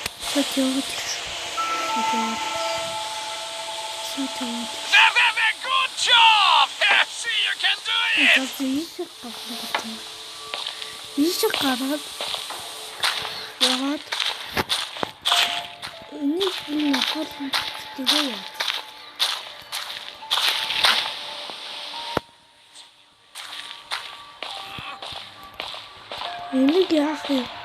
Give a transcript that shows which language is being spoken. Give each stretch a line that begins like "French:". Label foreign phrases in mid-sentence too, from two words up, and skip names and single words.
Mongolian: Шат яваад.
English: Good job! See, you can do it!
Mongolian: Ийшээ гараад яваад энийг нахал тэгээ яа. Энийг яах вэ?